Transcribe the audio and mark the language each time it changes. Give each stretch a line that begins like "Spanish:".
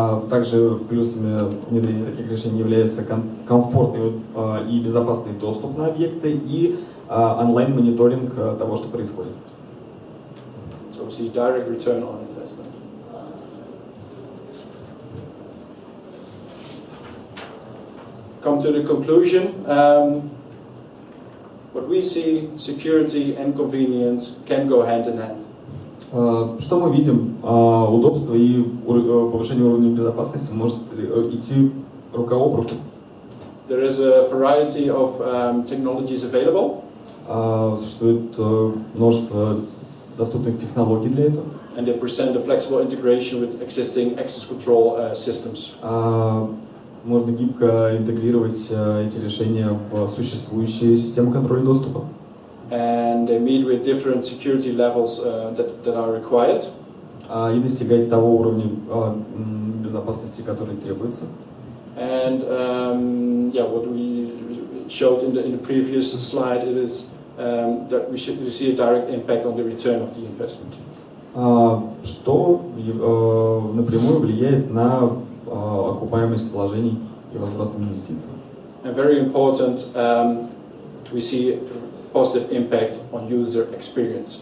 Russian: Также плюсами внедрения таких решений является комфортный и безопасный доступ на объекты и онлайн-мониторинг того, что происходит.
English: So we see direct return on investment. Come to the conclusion. What we see, security and convenience can go hand in hand.
Russian: Что мы видим? Удобство и повышение уровня безопасности может идти рука об руку.
English: There is a variety of technologies available.
Russian: Существует множество доступных технологий для этого.
English: And they present a flexible integration with existing access control systems.
Russian: Можно гибко интегрировать эти решения в существующие системы контроля доступа.
English: And they meet with different security levels that are required.
Russian: И достигать того уровня безопасности, который требуется.
English: And what we showed in the previous slide, it is that we see a direct impact on the return of the investment.
Russian: Что напрямую влияет на окупаемость вложений и возврат инвестиций.
English: And very important, we see positive impact on user experience.